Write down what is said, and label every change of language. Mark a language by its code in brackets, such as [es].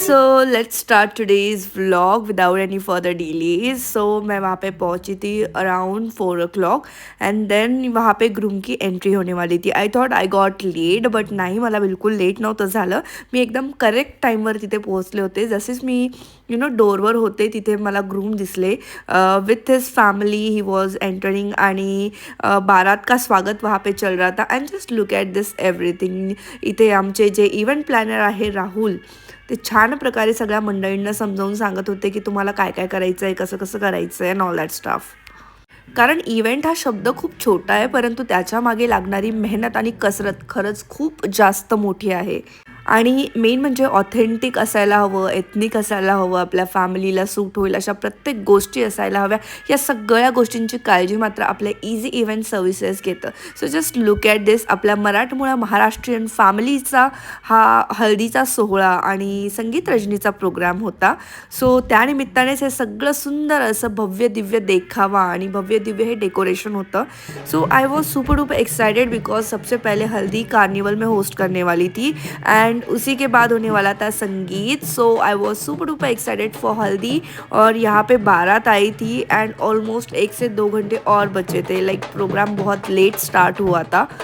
[en] So let's start today's vlog without any further delays. [hi] सो मैं वहाँ पे पहुँची थी अराउंड 4 o'clock एंड देन वहाँ पे ग्रूम की एंट्री होने वाली थी। [en] I thought I got late, but [mr] नाही, मला बिलकुल लेट नव्हतं झालं। मी एकदम करेक्ट टाईमवर तिथे पोहोचले होते। जसेच मी डोरवर होते तिथे मला ग्रूम दिसले [en] With his family. He was entering [hi] आणि बारात का स्वागत वहाँ पे चल रहा था। [en] And just look at this everything. [mr] इथे आमचे जे इव्हेंट प्लॅनर आहे राहुल, ते छान प्रकारे सगळ्या मंडळींना समजावून सांगत होते की तुम्हाला काय काय करायचं आहे, कसं कसं करायचं आहे [en] And all that stuff. [mr] कारण इव्हेंट हा शब्द खूप छोटा आहे, परंतु त्याच्या मागे लागणारी मेहनत आणि कसरत खरंच खूप जास्त मोठी आहे। आणि मेन म्हणजे ऑथेंटिक असायला हवं, एथनिक असायला हवं, आपल्या फॅमिलीला सूट होईल अशा प्रत्येक गोष्टी असायला हव्या। या सगळ्या गोष्टींची काळजी मात्र आपल्या इझी इव्हेंट सर्व्हिसेस घेतं। [en] so just look at this, [mr] आपल्या मराठमोळ्या महाराष्ट्रीयन फॅमिलीचा हा हळदीचा सोहळा आणि संगीत रजनीचा प्रोग्राम होता। सो त्यानिमित्तानेच हे सगळं सुंदर असं भव्य दिव्य देखावा आणि भव्य दिव्य हे डेकोरेशन होतं। [en] so I was super duper excited because [hi] सबसे पहले हल्दी कार्निवल में होस्ट करने वाली थी एंड उसी के बाद होने वाला था संगीत। [en] so I was super duper excited for [hi] हल्दी। और यहाँ पे बारात आई थी एंड ऑलमोस्ट 1 से 2 घंटे और बचे थे। प्रोग्राम बहुत लेट स्टार्ट हुआ था।